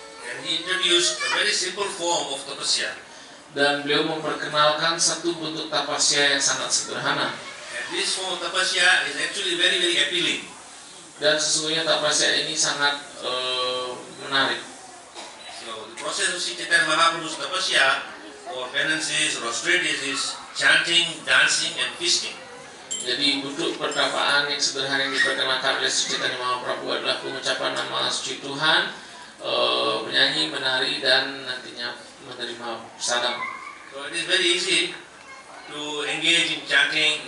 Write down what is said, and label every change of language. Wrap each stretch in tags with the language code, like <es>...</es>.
<en>And he introduced a very simple form of tapasya.</en> <id>Dan beliau memperkenalkan satu bentuk tapasya yang sangat sederhana.</id> <en>And this form of tapasya is actually very very appealing.</en> <id>Dan sesungguhnya tapasya ini sangat menarik.</id> <en>So the process of Sri Chaitanya Mahaprabhu's tapasya or penances or austerities is chanting, dancing, and feasting.</en> <id>Jadi bentuk pertapaan yang sederhana yang diperkenalkan oleh Sri Chaitanya Mahaprabhu adalah pengucapan nama suci Tuhan, menyanyi, menari, dan nantinya menerima prasadam.</id> <en>So it is very easy to engage in chanting.</en>